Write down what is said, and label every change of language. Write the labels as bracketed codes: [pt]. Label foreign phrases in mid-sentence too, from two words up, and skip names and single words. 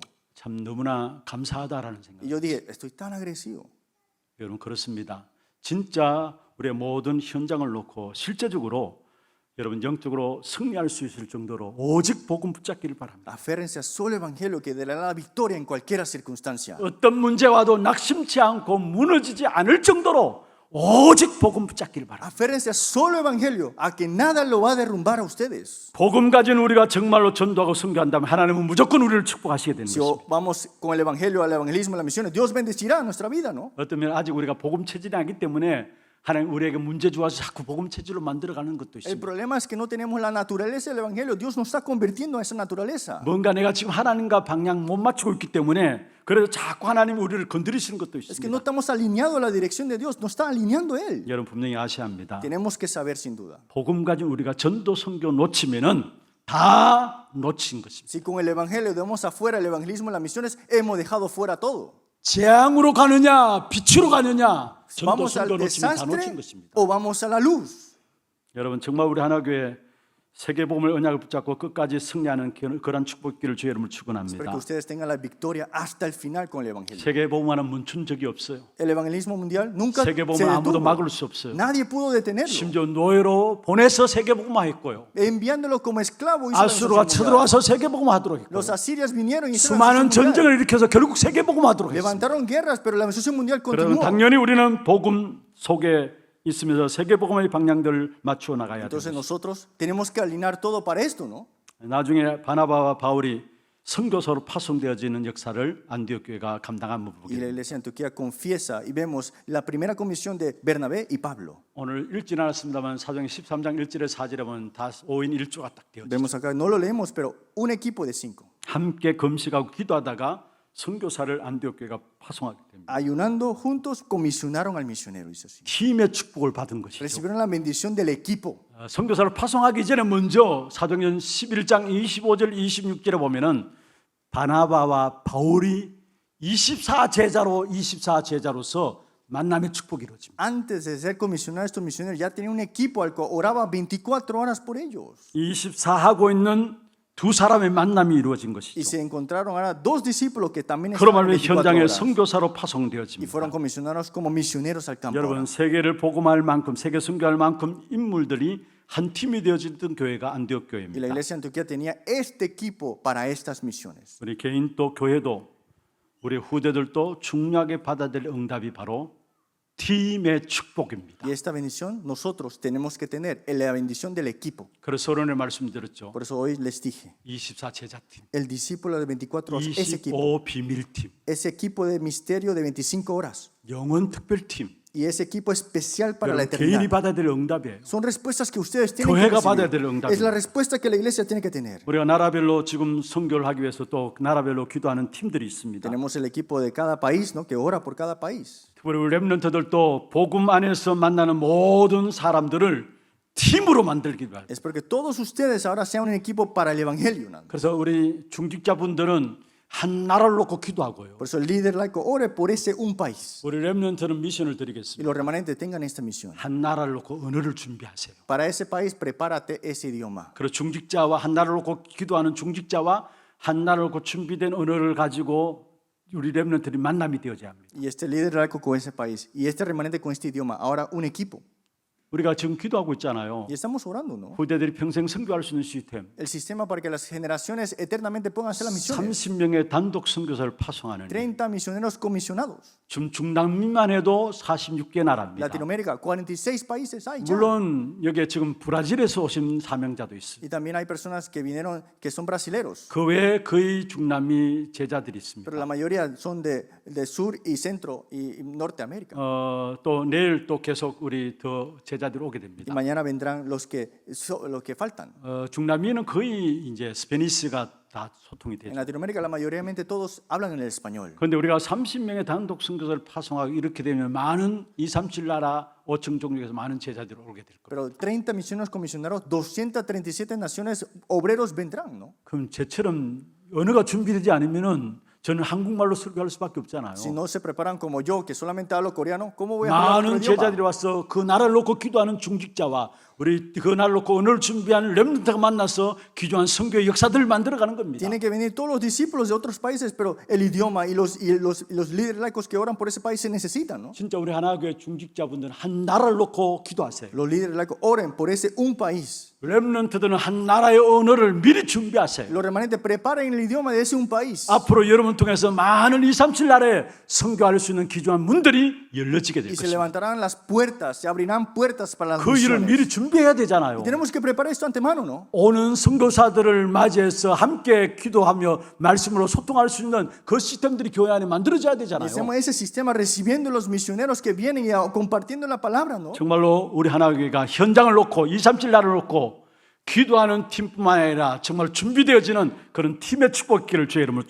[ko] 참 너무나 감사하다라는 생각. [es] Y yo dije, estoy tan agresivo. [ko] 여러분 그렇습니다. 진짜 우리의 모든 현장을 놓고 실제적으로 여러분 영적으로 승리할 수 있을 정도로 오직 복음 붙잡기를 바랍니다. [es] Aférrense a solo evangelio que dará la victoria en cualquier circunstancia. [ko] 어떤 문제 와도 낙심치 않고 무너지지 않을 정도로 오직 복음 붙잡기를 바랍니다. [es] Aférrense a solo evangelio, a que nada lo va a derrumbar a ustedes. [ko] 복음 가진 우리가 정말로 전도하고 선교한다면 하나님은 무조건 우리를 축복하시게 되는 [es] Si [ko] 것입니다. [es] vamos con el evangelio al evangelismo, a las misiones, Dios bendecirá nuestra vida, ¿no? [ko] 어쩌면 아직 우리가 복음 체질이 아니기 때문에 하나님 우리에게 문제 주어서 자꾸 복음 체질로 만들어가는 것도 [es] El [ko] 있습니다. [es] problema es que no tenemos la naturaleza del evangelio. Dios nos está convirtiendo a esa naturaleza. [ko] 뭔가 내가 지금 하나님과 방향 못 맞추고 있기 때문에 그래서 자꾸 하나님 우리를 건드리시는 것도 [es] Es que no [ko] 있습니다. [es] estamos alineados a la dirección de Dios, nos está alineando Él. [ko] 여러분 분명히 아셔야 합니다. [es] Tenemos que saber sin duda. [ko] 복음 가진 우리가 전도 선교 놓치면은 다 놓친 것입니다. [es] Si con el evangelio dejamos afuera el evangelismo y las misiones, hemos dejado fuera todo. [ko] 재앙으로 가느냐 빛으로 가느냐 전도 [es] ¿Vamos al [ko] 선교 놓치면 다 놓친 [es] desastre [ko] 것입니다. [es] o vamos a la luz? [ko] 여러분 정말 우리 하나교회 세계복음을 언약을 붙잡고 끝까지 승리하는 그런 축복기를 주의 이름을 [es] Espero [ko] 축원합니다. [es] que ustedes tengan la victoria hasta el final con el evangelio. [ko] 세계복음화는 멈춘 적이 없어요. [es] El evangelismo mundial nunca se [ko] 세계복음을 아무도 [es] detuvo. [ko] 막을 수 없어요. [es] Nadie pudo detenerlo. [ko] 심지어 노예로 보내서 세계복음화했고요. [es] Enviándolo como esclavo hizo la [ko] 아수르가 [es] nación mundial. [ko] 쳐들어와서 세계복음화하도록 했고요. [es] Los asirios vinieron y hicieron la [ko] 수많은 [es] nación mundial. [ko] 전쟁을 일으켜서 결국 세계복음화하도록 했습니다. [es] Levantaron guerras, pero la nación mundial [ko] 그러면 [es] continuó. [ko] 당연히 우리는 복음 속에 있으면서 세계복음의 방향들을 맞추어 나가야 [es] Entonces [ko] 됩니다. [es] nosotros tenemos que alinear todo para esto, ¿no? [ko] 나중에 바나바와 바울이 선교사로 파송되어지는 역사를 안디옥 교회가 감당한 [es] Y la [ko] 부분입니다. [es] iglesia de Antioquía confiesa y vemos la primera comisión de Bernabé y Pablo. [ko] 오늘 읽지는 않았습니다만 사도행 13장 1절에 4절에 보면 다 5인 1조가 딱 되어져 있어요. [es] Vemos acá, no lo leemos, pero un equipo de 5. [ko] 함께 금식하고 기도하다가 선교사를 안디옥 교회가 파송하게 됩니다. [es] Ayunando juntos comisionaron al misionero, dice así. [ko] 팀의 축복을 받은 것이죠. [es] Recibieron la bendición del equipo. [ko] 선교사를 파송하기 전에 먼저 사도행전 11장 25절 26절에 보면은 바나바와 바울이 24 제자로서 만남의 축복이 이루어집니다. [es] Antes de ser comisionados estos misioneros, ya tenían un equipo al cual oraba 24 horas por ellos. [ko] 24하고 있는 두 사람의 만남이 이루어진 [es] Y [ko] 것이죠. [es] se encontraron ahora 2 discípulos que también [ko] 그로 [es] estaban [ko] 말미암아 24 현장에 [es] horas. [ko] 선교사로 [es] Y [ko] 파송되어집니다. [es] fueron comisionados como misioneros al campo. [ko] 여러분 세계를 복음할 만큼 세계 선교할 만큼 인물들이 한 팀이 되어지던 교회가 안디옥 [es] Y la [ko] 교회입니다. [es] iglesia de Antioquía tenía este equipo para estas misiones. [ko] 우리 개인도 교회도 우리 후대들도 중요하게 받아들일 응답이 바로 팀의 축복입니다. [es] Y esta bendición nosotros tenemos que tener en la bendición del equipo. [ko] 그래서 오늘 말씀드렸죠. [es] Por eso hoy les dije, [ko] 24 제자팀, [es] el discípulo de 24 horas, ese equipo, [ko] 25 비밀팀, [es] ese equipo de misterio de 25 horas [ko] 영원 특별팀. [es] y ese equipo especial para la [ko] 여러분 개인이 [es] eternidad. [ko] 받아들일 응답이에요. [es] Son respuestas que ustedes tienen que [ko] 교회가 받아야 될 [es] recibir. [ko] 응답입니다. [es] Es la respuesta que la iglesia tiene que tener. [ko] 우리가 나라별로 지금 선교를 하기 위해서 또 나라별로 기도하는 팀들이 있습니다. [es] Tenemos el equipo de cada país, ¿no? Que ora por cada país. [ko] 특별히 우리 렘넌트들도 복음 안에서 만나는 모든 사람들을 팀으로 만들기 바랍니다. [es] Es porque todos ustedes ahora sean un equipo para el evangelio. ¿no? [ko] 그래서 우리 중직자분들은 한 나라를 놓고 기도하고요. [es] Por eso el líder laico ore por ese un país. [ko] 우리 렘넌트는 미션을 [es] Y [ko] 드리겠습니다. [es] los remanentes tengan esta misión. [ko] 한 나라를 놓고 언어를 준비하세요. [es] Para ese país, prepárate ese idioma. [ko] 그리고 중직자와 한 나라를 놓고 기도하는 중직자와 한 나라를 놓고 준비된 언어를 가지고 우리 렘넌트들이 만남이 되어져야 합니다. [es] Y este líder laico con ese país y este remanente con este idioma, ahora un equipo. [ko] 우리가 지금 기도하고 있잖아요. [es] Y estamos orando, ¿no? [ko] 후대들이 평생 선교할 수 있는 시스템. [es] El sistema para que las generaciones eternamente puedan hacer las misiones. [ko] 30명의 단독 선교사를 파송하는 [es] 30 misioneros comisionados. [ko] 지금 중남미만 해도 46개 나라입니다. [es] Latinoamérica, 46 países hay ya. [ko] 물론 여기에 지금 브라질에서 오신 사명자도 있습니다. [es] Y también hay personas que vinieron que son brasileros, [ko] 그 외에 거의 중남미 제자들이 있습니다. [es] pero la mayoría son de sur y centro y Norteamérica. [ko] 또 내일 또 계속 우리 더 제자들이 오게 [es] Y [ko] 됩니다. [es] mañana vendrán los que faltan. [ko] 중남미는 거의 이제 스페니시가 다 소통이 [es] En [ko] 되죠. [es] Latinoamérica la mayoritariamente todos hablan en el español. [ko] 그런데 우리가 30명의 단독 선교사를 파송하고 이렇게 되면 많은 237 나라 5천 종족에서 많은 제자들이 오게 될 거예요. [es] Pero 30 misioneros comisionados, 237 naciones obreros vendrán, ¿no? [ko] 그럼 제처럼 언어가 준비되지 않으면은 저는 한국말로 설교할 수밖에 없잖아요. [es] Si no se preparan como yo, que solamente hablo coreano, ¿cómo voy a hablar otro [ko] 많은 제자들이 [es] idioma? [ko] 와서 그 나라를 놓고 기도하는 중직자와 우리 그 나라를 놓고 언어를 준비하는 렘넌트가 만나서 귀중한 선교의 역사들을 만들어가는 겁니다. [es] Tienen que venir todos los discípulos de otros países, pero el idioma y los líderes laicos que oran por ese país se necesitan, ¿no? [ko] 진짜 우리 하나교회 중직자분들은 한 나라를 놓고 기도하세요. [es] Los líderes laicos oren por ese un país. [ko] 렘넌트들은 한 나라의 언어를 미리 준비하세요. [es] Los remanentes preparen el idioma de ese un país. [ko] 앞으로 여러분 통해서 많은 237 나라에 선교할 수 있는 귀중한 문들이 열려지게 될 [es] Y se [ko] 것입니다. [es] levantarán las puertas, se abrirán puertas para las [ko] 그 일을 [es] misiones. [ko] 미리 준비해야 되잖아요. [es] Y tenemos que preparar esto antemano, ¿no? [ko] 오는 선교사들을 맞이해서 함께 기도하며 말씀으로 소통할 수 있는 그 시스템들이 교회 안에 만들어져야 [es] Y [ko] 되잖아요. [es] hacemos ese sistema recibiendo los misioneros que vienen y compartiendo la palabra, ¿no? [ko] 정말로 우리 하나교회가 현장을 놓고 237 나라를 놓고 기도하는 팀뿐만 아니라 정말 준비되어지는 그런 팀의 축복기를 주의 이름으로